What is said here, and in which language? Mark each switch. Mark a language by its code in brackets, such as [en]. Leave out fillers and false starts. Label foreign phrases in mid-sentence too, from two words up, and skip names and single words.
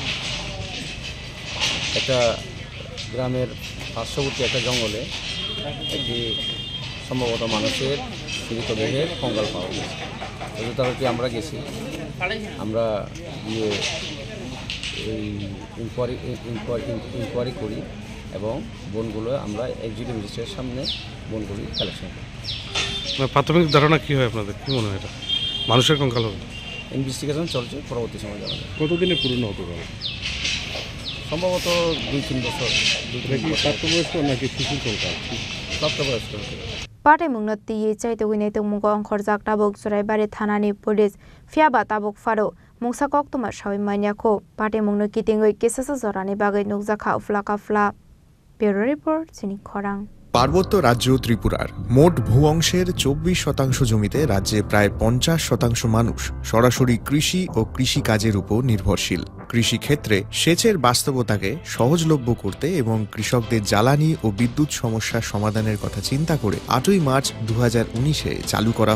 [bn] একটা গ্রামের পার্শ্ববর্তী একটা জঙ্গলে একটি সম্ভবত মানুষের মৃতদেহের কঙ্কাল পাওয়া গেছে তাদেরকে আমরা গেছি আমরা গিয়ে এই ইনকোয়ারি করি এবং বনগুলো আমরা [en] executive magistrate [bn] সামনে বনগুলি কালেকশন করি প্রাথমিক ধারণা কী হয় আপনাদের কী মনে হয় এটা মানুষের কঙ্কাল হবে ইনভেস্টিগেশন চলছে পরবর্তী সময় জানা যাবে কতদিনে পূর্ণ হতে পারে সম্ভবত 2-3 বছর প্রাপ্তবয়স্ক নাকি শিশু কঙ্কাল প্রাপ্তবয়স্ক [trp] Party mungno tiye chaitogui tongmungo onkhorjak tabuk choraibari thanani police fiaba tabuk faro mungsa koktuma sawi maniako party mungno kitingoi kesasa jorani bagai nukjakha uflakafla [en] bureau report [trp] chini khorang [bn] পার্বত্য রাজ্য ত্রিপুরার মোট ভূ অংশের 24% জমিতে রাজ্যে প্রায় 50% মানুষ সরাসরি কৃষি ও কৃষি কাজের উপর নির্ভরশীল কৃষি ক্ষেত্রে সেচের বাস্তবতাকে সহজলভ্য করতে এবং কৃষকদের জ্বালানি ও বিদ্যুৎ সমস্যার সমাধানের কথা চিন্তা করে 8ই মার্চ 2019-এ চালু করা